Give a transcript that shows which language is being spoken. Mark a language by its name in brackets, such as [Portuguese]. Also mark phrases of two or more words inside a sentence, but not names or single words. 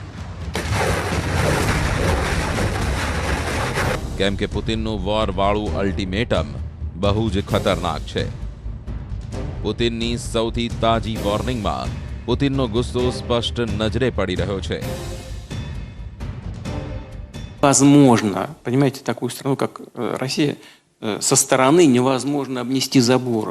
[Gujarati] કેમ કે પુતિનનું વોરવાળું અલ્ટિમેટમ બહુ જ ખતરનાક છે. પુતિનની સૌથી તાજી વોર્નિંગમાં પુતિનનો ગુસ્સો સ્પષ્ટ નજરે પડી રહ્યો છે. [Russian] Возможно, понимаете, такую страну, как Россия, со стороны невозможно обнести забором.